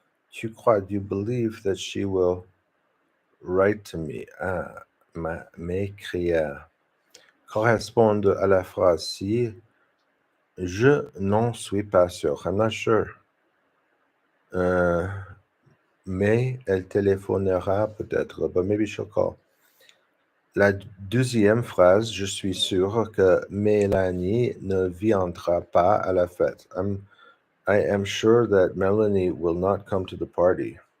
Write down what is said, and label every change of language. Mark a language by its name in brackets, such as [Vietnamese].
[French] Tu crois, [English] do you believe that she will write to me? [French] M'écrire. Correspond à la phrase ci. Je n'en suis pas sûr. [English] I'm not sure. [French] Mais elle téléphonera peut-être. [English] But maybe she'll call. [French] La deuxième phrase, je suis sûr que Mélanie ne viendra pas à la fête. [English] I am sure that Melanie will not come to the party.